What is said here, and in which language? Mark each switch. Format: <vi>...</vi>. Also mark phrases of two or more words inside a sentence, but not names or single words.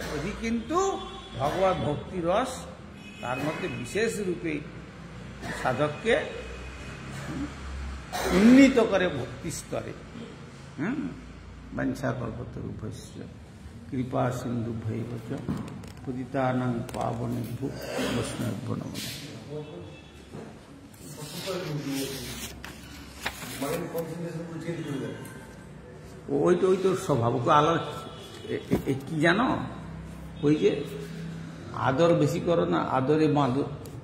<bn>ওই কিন্তু ভগবত ভক্তি রস, তার মধ্যে বিশেষ রূপে সাধককে উন্নীত করে ভক্তি স্তরে।</bn> <sa>বাঞ্ছা কল্পতরুভ্যশ্চ কৃপা সিন্ধুভ্যৈব চ পতিতানাং পাবনেভ্যো বৈষ্ণবেভ্যো নমঃ।</sa> <bn>ওই তোর স্বভাব আলাদা। কি জানো, ওই যে আদর বেশি করো না, আদরে</bn>